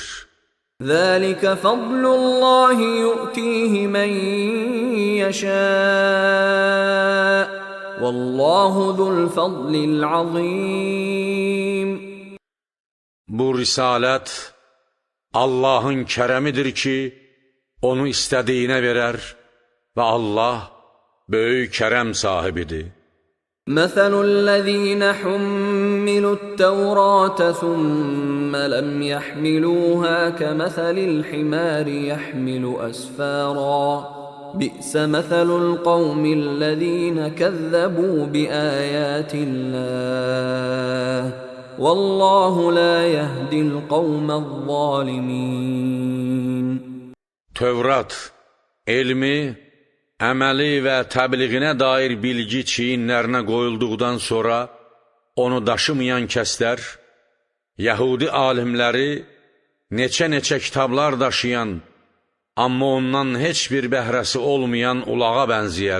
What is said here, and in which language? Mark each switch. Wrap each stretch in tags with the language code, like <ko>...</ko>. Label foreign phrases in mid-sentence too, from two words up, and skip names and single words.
<ar>ذلك فضل الله يؤتيه من يشاء والله ذو الفضل العظيم.</ar> <az>Bu risalət Allahın kərəmidir ki, onu istədiyinə verər və Allah böyük kərəm sahibidir.</az> <ar>مثل الذين حملوا التوراة ثم لم يحملوها كمثل الحمار يحمل أسفارا بئس مثل القوم الذين كذبوا بآيات الله والله لا يهدي القوم الظالمين.</ar> <az>Tövrat, elmi, əməli və təbliğinə dair bilgi çiyinlərinə qoyulduqdan sonra onu daşımayan kəslər, Yəhudi alimləri neçə kitablar daşıyan, amma ondan heç bir bəhrəsi olmayan ulağa bənziyər.</az>